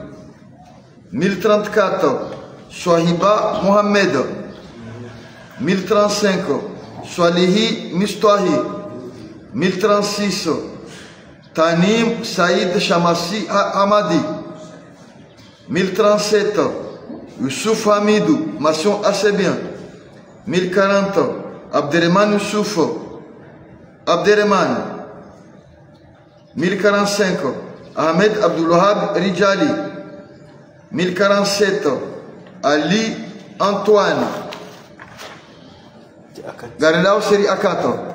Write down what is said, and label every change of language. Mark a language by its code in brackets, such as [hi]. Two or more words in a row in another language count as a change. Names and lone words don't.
[fr] 1034, Swahiba Mohamed. 1035, Swalihi Mistahi. 1036, Tanim Saïd Chamasi Hamadi. 1037, Youssouf Hamidou, mention assez bien. 1040, Abderrahman Youssouf. Abderrahman. 1045, Ahmed Abdulwahab Rijali. 1047, Ali Antoine. Garilao Seri Akato.